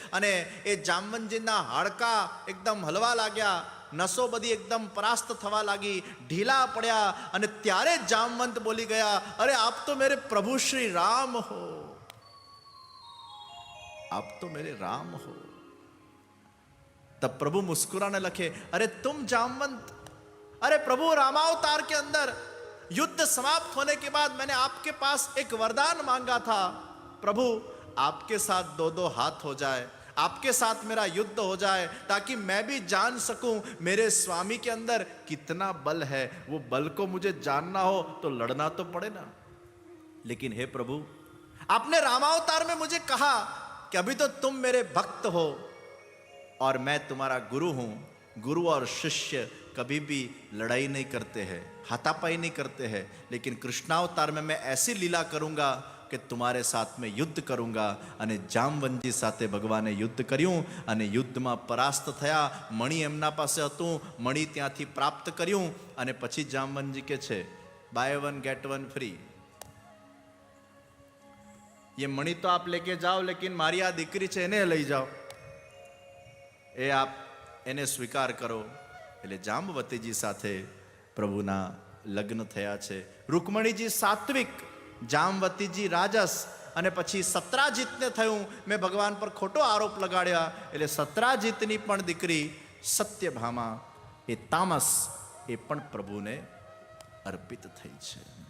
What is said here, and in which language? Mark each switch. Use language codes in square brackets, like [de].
[gu] અને એ જામવંતજીના હાડકા એકદમ હલવા લાગ્યા, નસો બધી એકદમ પરાસ્ત થવા લાગી, ઢીલા પડ્યા. અને ત્યારે જામવંત બોલી ગયા, [hi] અરે આપ તો મેરે પ્રભુ શ્રી રામ હો, आप तो मेरे राम हो. तब प्रभु मुस्कुराने लगे, अरे तुम जामवंत, अरे प्रभु रामावतार के अंदर युद्ध समाप्त होने के बाद मैंने आपके पास एक वरदान मांगा था, प्रभु आपके साथ दो दो हाथ हो जाए, आपके साथ मेरा युद्ध हो जाए, ताकि मैं भी जान सकूं मेरे स्वामी के अंदर कितना बल है. वो बल को मुझे जानना हो तो लड़ना तो पड़े ना. लेकिन हे प्रभु, आपने रामावतार में मुझे कहा कि अभी तो तुम मेरे भक्त हो और मैं तुम्हारा गुरु हूं. गुरु और शिष्य कभी भी लड़ाई नहीं करते हैं, हाथापाई नहीं करते हैं, लेकिन कृष्णावतार में मैं ऐसी लीला करूंगा कि तुम्हारे साथ में युद्ध करूंगा. [gu] અને જામવંતજી સાથે ભગવાને યુદ્ધ કર્યું, અને યુદ્ધમાં પરાસ્ત થયા. મણી એમના પાસે હતું, મણી ત્યાંથી પ્રાપ્ત કર્યું. અને પછી જામવંતજી કે છે, [en] Buy one get one free. [hi] ये मणि तो आप लेके जाओ, लेकिन [gu] मारी आ दीकरी छे एने लई [hi] जाओ, ए आप एने स्वीकार करो. [gu] એટલે જાંબવતીજી સાથે પ્રભુના લગ્ન થયા છે. રૂકમણીજી સાત્વિક, જામવતીજી રાજસ. અને પછી સત્રાજીતને થયું મેં ભગવાન પર ખોટો આરોપ લગાડ્યા, એટલે સત્રાજીતની પણ દીકરી સત્યભામા એ તામસ, એ પણ પ્રભુને અર્પિત થઈ છે.